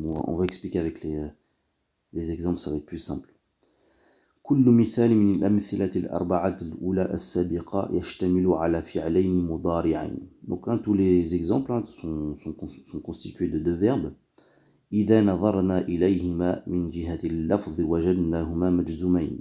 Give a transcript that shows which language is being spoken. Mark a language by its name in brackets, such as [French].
[French] On va expliquer avec les exemples, ça va être plus simple. [Arabic] كل مثال من الأمثلة الأربعة الأولى السابقة يشتمل على فعلين مضارعين. [French] Donc tous les exemples sont constitués de deux verbes. [Arabic] إذا نظرنا إليهما من جهة اللفظ وجدناهما مجزومين.